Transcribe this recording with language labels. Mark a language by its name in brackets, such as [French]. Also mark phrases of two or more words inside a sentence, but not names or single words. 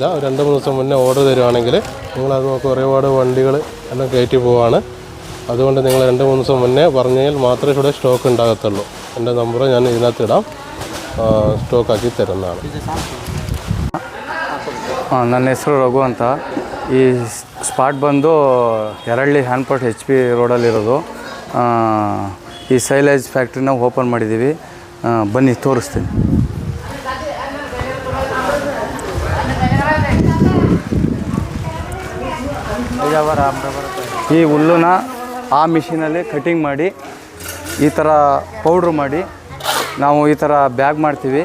[Malayalam] 2-3 ദിവസം മുന്നേ ഓർഡർ തരുവാണെങ്കിൽ നിങ്ങളത് നോക്കി ഒരുപാട് വണ്ടികൾ എല്ലാം കയറ്റി പോവാണ്. അതുകൊണ്ട് നിങ്ങൾ 2-3 ദിവസം മുന്നേ പറഞ്ഞാൽ മാത്രമേ ഇവിടെ സ്റ്റോക്ക് ഉണ്ടാകത്തുള്ളൂ. എൻ്റെ നമ്പർ ഞാൻ ഇതിനകത്ത് ഇടാം. സ്റ്റോക്കാക്കി തരുന്നതാണ്. [Kannada] ನನ್ನ ಹೆಸರು ರಘು ಅಂತ. ಈ ಸ್ಪಾಟ್ ಬಂದು ಯರಳ್ಳಿ ಹ್ಯಾಂಡ್ಪೋರ್ಟ್ HP ರೋಡಲ್ಲಿರೋದು. ಈ [English] silage factory [Kannada] ಓಪನ್ ಮಾಡಿದ್ದೀವಿ. ಬನ್ನಿ ತೋರಿಸ್ತೀನಿ. ಈ ಹುಲ್ಲನ್ನ ಆ ಮಿಷಿನಲ್ಲಿ ಕಟಿಂಗ್ ಮಾಡಿ ಈ ಥರ ಪೌಡ್ರ್ ಮಾಡಿ ನಾವು ಈ ಥರ ಬ್ಯಾಗ್ ಮಾಡ್ತೀವಿ.